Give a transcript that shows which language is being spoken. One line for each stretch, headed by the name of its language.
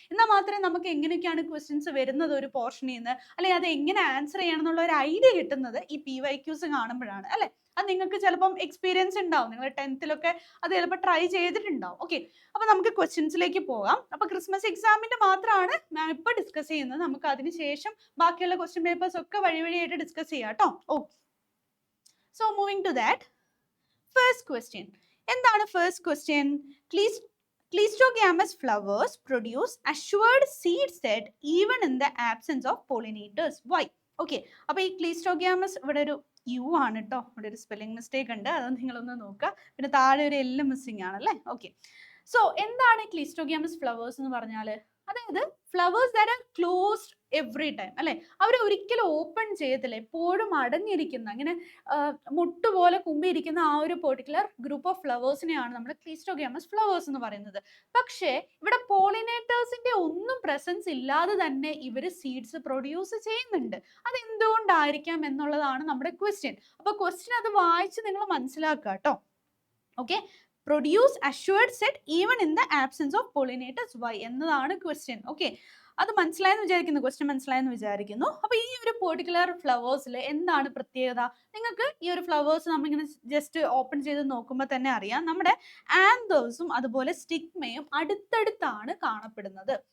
Malayalam: എന്നാൽ മാത്രമേ നമുക്ക് എങ്ങനെയൊക്കെയാണ് ക്വസ്റ്റ്യൻസ് വരുന്നത് ഒരു പോർഷനിൽ നിന്ന്, അല്ലെങ്കിൽ അത് എങ്ങനെ ആൻസർ ചെയ്യണം എന്നുള്ള ഒരു ഐഡിയ കിട്ടുന്നത് ഈ PYQs കാണുമ്പോഴാണ് അല്ലെ. അത് നിങ്ങൾക്ക് ചിലപ്പം എക്സ്പീരിയൻസ് ഉണ്ടാവും, നിങ്ങൾ 10th അത് ചിലപ്പോൾ ട്രൈ ചെയ്തിട്ടുണ്ടാവും. ഓക്കെ, അപ്പൊ നമുക്ക് ക്വസ്റ്റ്യൻസിലേക്ക് പോകാം. അപ്പൊ ക്രിസ്മസ് എക്സാമിന്റെ മാത്രമാണ് മാം ഇപ്പൊ ഡിസ്കസ് ചെയ്യുന്നത്. നമുക്ക് അതിനുശേഷം ബാക്കിയുള്ള ക്വസ്റ്റ്യൻ പേപ്പേഴ്സ് ഒക്കെ വഴിയായിട്ട് ഡിസ്കസ് ചെയ്യാം കേട്ടോ.
English: Okay, so moving to that, first question.
Malayalam: എന്താണ്
English: first question? Cleistogamous flowers produce assured seed set even in the absence of pollinators. Why?
Malayalam: Okay, അപ്പോൾ ഈ Cleistogamous ഇവിടെ ഒരു U ആണ് കേട്ടോ, ഇവിടെ ഒരു സ്പെല്ലിംഗ് മിസ്റ്റേക്ക് ഉണ്ട്, അത് നിങ്ങളൊന്ന് നോക്കുക. പിന്നെ താഴെ ഒരു L മിസ്സിംഗ് ആണല്ലേ. ഓക്കെ, സോ എന്താണ് Cleistogamous flowers എന്ന് പറഞ്ഞാൽ? അതായത്
English: Flowers that are closed every time അല്ലെ.
Malayalam: അവർ ഒരിക്കലും ഓപ്പൺ ചെയ്യത്തില്ല, എപ്പോഴും അടഞ്ഞിരിക്കുന്ന, ഇങ്ങനെ മുട്ടുപോലെ കുമ്പിയിരിക്കുന്ന ആ ഒരു പെർട്ടിക്കുലർ ഗ്രൂപ്പ് ഓഫ് ഫ്ലവേഴ്സിനെയാണ് നമ്മൾ ക്ലീസ്റ്റോഗാമസ് ഫ്ലവേഴ്സ് എന്ന് പറയുന്നത്. പക്ഷേ ഇവിടെ പോളിനേറ്റേഴ്സിന്റെ ഒന്നും പ്രസൻസ് ഇല്ലാതെ തന്നെ ഇവർ സീഡ്സ് പ്രൊഡ്യൂസ് ചെയ്യുന്നുണ്ട്. അത് എന്തുകൊണ്ടായിരിക്കാം എന്നുള്ളതാണ് നമ്മുടെ ക്വസ്റ്റ്യൻ. അപ്പൊ ക്വസ്റ്റ്യൻ അത് വായിച്ച് നിങ്ങൾ മനസ്സിലാക്കുക കേട്ടോ.
English: Okay, produce assured set even in the absence of pollinators. Why
Malayalam: എന്നതാണ് ക്വസ്റ്റ്യൻ. ഓക്കെ, അത് മനസ്സിലായെന്ന് വിചാരിക്കുന്നു, ക്വസ്റ്റ്യൻ മനസ്സിലായെന്ന് വിചാരിക്കുന്നു. അപ്പൊ ഈ ഒരു പെർട്ടിക്കുലർ ഫ്ലവേഴ്സിൽ എന്താണ് പ്രത്യേകത? നിങ്ങൾക്ക് ഈ ഒരു ഫ്ലവേഴ്സ് നമ്മളിങ്ങനെ ജസ്റ്റ് ഓപ്പൺ ചെയ്ത് നോക്കുമ്പോൾ തന്നെ അറിയാം, നമ്മുടെ ആന്തേഴ്സും അതുപോലെ സ്റ്റിഗ്മയും അടുത്തടുത്താണ് കാണപ്പെടുന്നത്.